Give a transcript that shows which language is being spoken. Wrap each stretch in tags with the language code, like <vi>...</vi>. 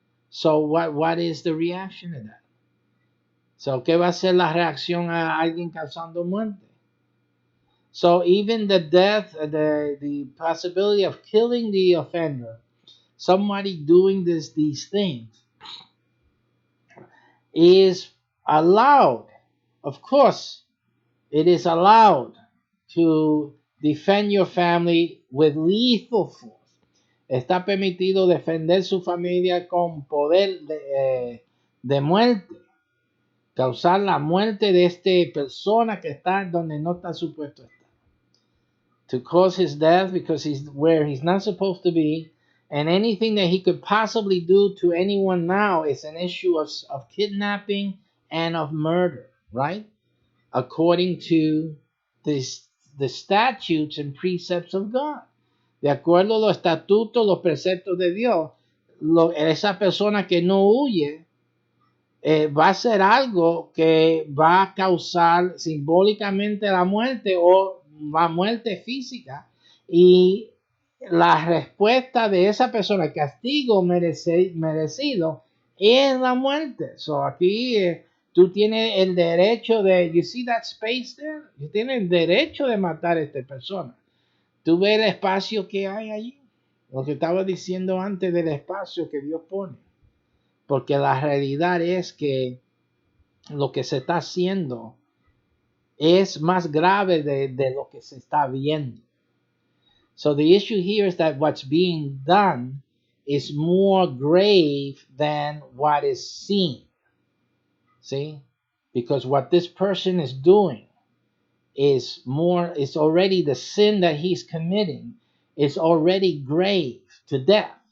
<en>So what is the reaction to that?</en> <es>So, ¿qué va a ser la reacción a alguien causando muerte?</es> <en>So even the death, the possibility of killing the offender, somebody doing these things, is allowed. Of course, it is allowed to defend your family with lethal force.</en> <es>Está permitido defender su familia con poder de muerte. causar la muerte de esta persona que está donde no está supuesto estar.</es> <en>To cause his death because he's where he's not supposed to be. And anything that he could possibly do to anyone now is an issue of kidnapping and of murder, right? According to this, the statutes and precepts of God.</en> <es>De acuerdo a los estatutos, los preceptos de Dios, esa persona que no huye va a ser algo que va a causar simbólicamente la muerte o la muerte física, y la respuesta de esa persona, el castigo merecido, es la muerte. So aquí tú tienes el derecho de,</es> <en>you see that space there,</en> <es>tú tienes el derecho de matar a esta persona. Tú ves el espacio que hay allí, lo que estaba diciendo antes del espacio que Dios pone, porque la realidad es que lo que se está haciendo es más grave de lo que se está viendo.</es> <en>So the issue here is that what's being done is more grave than what is seen. See? Because what this person is doing is more, it's already the sin that he's committing is already grave to death.</en>